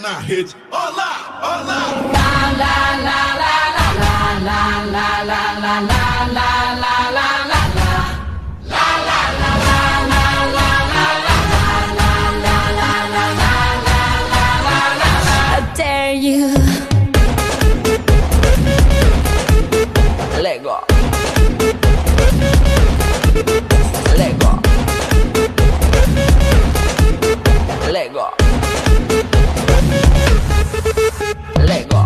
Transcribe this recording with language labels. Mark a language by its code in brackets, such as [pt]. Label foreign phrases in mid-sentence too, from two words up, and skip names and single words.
[es] hits. Hola, hola. La la la la la la la la la la la la la la [en] I dare you. Let go. Let go. Let go. Let go.